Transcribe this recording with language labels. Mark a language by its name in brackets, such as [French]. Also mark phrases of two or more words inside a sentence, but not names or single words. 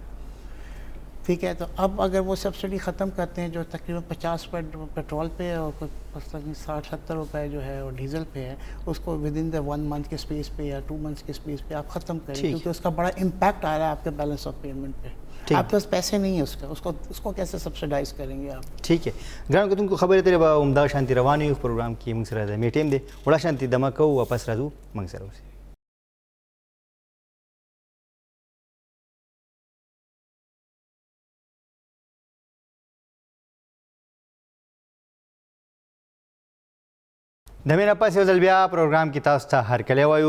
[Urdu] ٹھیک ہے, تو اب اگر وہ سبسڈی ختم کرتے ہیں جو تقریباً 50 روپے پیٹرول پہ اور 60-70 روپے جو ہے اور ڈیزل پہ ہے, اس کو [English] with in the 1 month [Urdu] کے اسپیس پہ یا 2 منتھس کے اسپیس پہ آپ ختم کریں, کیونکہ اس کا بڑا امپیکٹ آ رہا ہے آپ کے [English] balance of payment [Urdu] پہ. آپ کے پاس پیسے نہیں ہیں اس کو کیسے سبسڈائز کریں گے آپ؟ ٹھیک ہے [Pashto] ګرانو کتونکو خبرې ترې به عمده شانتي روانې یو پروګرام کې موږ سره د میټیم دی وړه شانتي دمه کوو واپس راځو موږ سره اوسئ. د مې نه پس یو ځل بیا پروګرام کې تاسو ته هرکلی وایو.